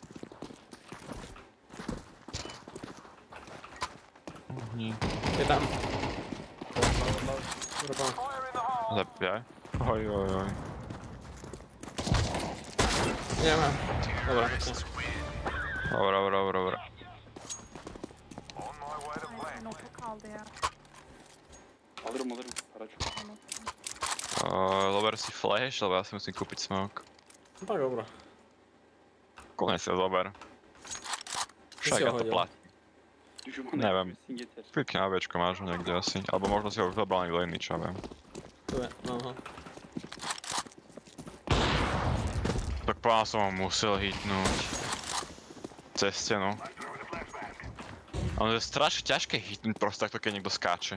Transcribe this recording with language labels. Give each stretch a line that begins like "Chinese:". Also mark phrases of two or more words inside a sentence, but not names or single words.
Slovak: Je tam. Dobre, Zabijaj. Oj. nemám. Dobre, pekne. Dobra.
Turkish: Neyse notu kaldı ya. Alırım. Araç.
Slovak: Zober si flash, lebo ja si musím kúpiť smoke. No tak dobro. Kľudne si ho zober. Však si ho ja to hodil? platím.
Turkish: Düşman
Slovak: Neviem.
Turkish: etmesin yeter.
Slovak: Klikne na Bčko máš ho niekde asi. Alebo možno si ho už zobral niekto iný, čo viem. Tu je, aha. Tak pán som ho musel hitnúť. Cez stenu. Ale je strašne ťažké hitnúť proste takto, keď niekto skáče.